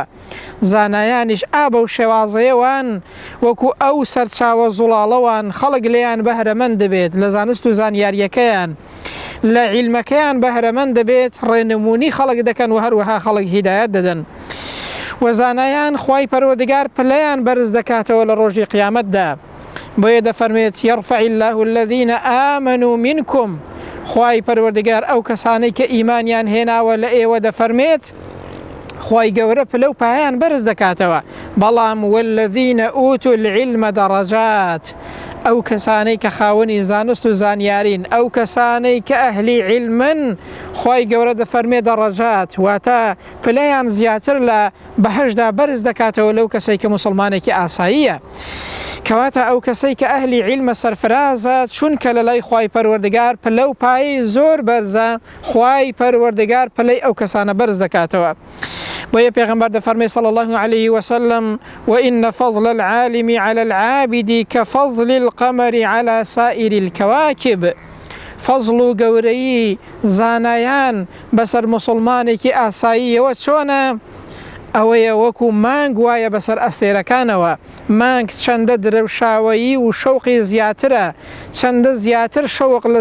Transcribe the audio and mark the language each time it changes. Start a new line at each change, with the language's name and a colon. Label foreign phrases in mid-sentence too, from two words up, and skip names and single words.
Central Kurdish: زانایانیش ئابە و شێوازەیەوان وەکو ئەو سەرچاوە زوڵاڵەوان خەڵک لێیان بەهرەمەند دەبێت، لە زانست و زانیاریەکەیان لە عیلمەکەیان بەهرەمەند دەبێت، ڕێنمونی خەڵک دەکەن و هەروەها خەڵک هیدایەت دەدەن. و زانایان خوای پەروەردگار پلەیان بەرز دەکاتەوە لە ڕۆژی قیامەتدا. بۆیە دەفەرمێت
Arabic: یەرفع الله الذین آمنوا منکم.
Central Kurdish: خوای پەروەردگار ئەو کەسانەی کە ئیمانیان هێناوە لە ئێوە دەفەرمێت خوای گەورە پلە و پایان بەرز دەکاتەوە. بەڵام
Arabic: والذین ئوتوا العلم دەڕەجات.
Central Kurdish: ئەو کەسانەی کە خاوەنی زانست و زانیارین، ئەو کەسانەی کە ئەهلی عیلمن، خوای گەورە دەفەرمێ دەڕەجات، واتە پلەیان زیاتر لە بەهەشدا بەرز دەکاتەوە لەو کەسەی کە موسڵمانێکی ئاساییە. کەواتە ئەو کەسەی کە ئەهلی عیلمە سەرفرازە چونکە لە لای خوای پەروەردگار پلە و پایەی زۆر بەرزە، خوای پەروەردگار پلەی ئەو کەسانە بەرز دەکاتەوە. بۆ بۆیە پێغەمبەر دەفەرمێ
Arabic: صلى الله عليه وسلم وإن فضل العالم على العابد كفضل القمر على سائر الكواكب
Central Kurdish: فەزڵ و گەورەی زانایان بەسەر مسلمانێکی ئاساییەوە چۆنە ئەوەیە وەکو مانگ وایە بەسەر ئەستێرەکانەوە مانگ چەندە درەوشاوەیی و شەوقی زیاترە چەندە زیاتر شەوق لە